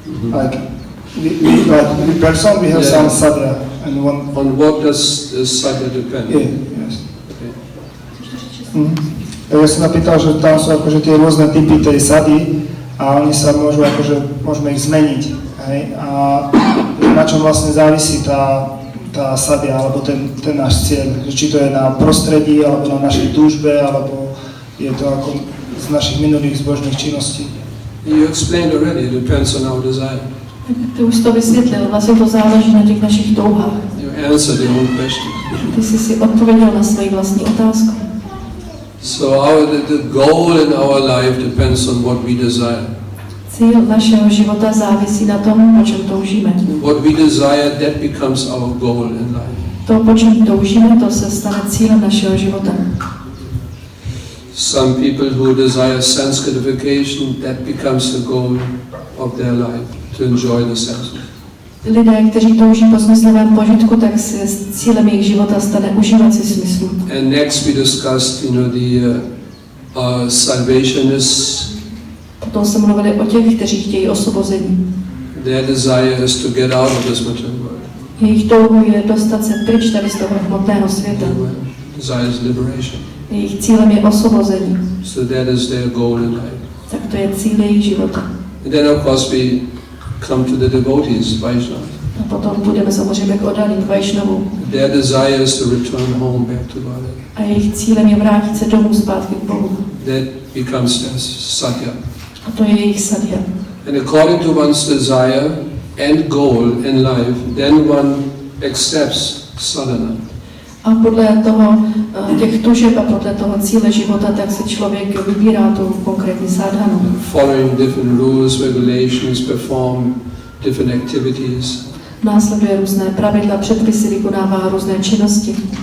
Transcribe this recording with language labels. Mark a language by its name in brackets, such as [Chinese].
[English] Like we person, we have some sadhya, and one. On what does the sadhya depend? Yeah, yes. [Slovak] Ja som napýtal, že tam sú akože tie rôzne typy tej sady a oni sa môžu akože, môžeme ich zmeniť, hej? A na čom vlastne závisí tá sadhya, alebo ten náš cieľ, či to je na prostredí, alebo na našej túžbe, alebo je to ako z našich minulých zbožných činností. [English] You explained already, it depends on our desire. [Czech] Ty už to vysvětlil, vlastně to záleží na těch našich touhách. [English] You answered your own question. [Czech] Ty jsi si odpověděl na svoji vlastní otázku. [English] So the goal in our life depends on what we desire. [Czech] Cíl našeho života závisí na tom, po čem toužíme. [English] What we desire, that becomes our goal in life. [Czech] To, po čem toužíme, to se stane cílem našeho života. [English] Some people who desire sense gratification, that becomes the goal of their life, to enjoy the senses. [Czech] Lidé, kteří touží po smyslovém požitku, tak se cílem jejich života stane užívat si smyslu. [English] And next we discussed, the salvationists. [Czech] Potom se mluvili o těch, kteří chtějí osvobození. [English] Their desire is to get out of this material world. [Czech] Jejich touhou je dostat se pryč tady z toho hmotného světa. [English] Desire is liberation. [Czech] Jejich cílem je osvobození. [English] So that is their goal in life. [Czech] Tak to je cíl jejich života. [English] And then of course we come to the devotees, Vaishnava. [Czech] A potom půjdeme samozřejmě k oddaným Vaishnavům. [English] Their desire is to return home back to God. [Czech] A jejich cílem je vrátit se domů zpátky k Bohu. [English] That becomes their sadhya. [Czech] A to je jejich sadhya. [English] And according to one's desire end goal in life, then one accepts sadhana. [Czech] A podle toho, těch tužeb a podle toho cíle života, tak si člověk vybírá tu konkrétní sadhanu. [English] Following different rules, regulations, perform different activities. [Czech] Následuje různé pravidla, předpisy, vykonává různé činnosti.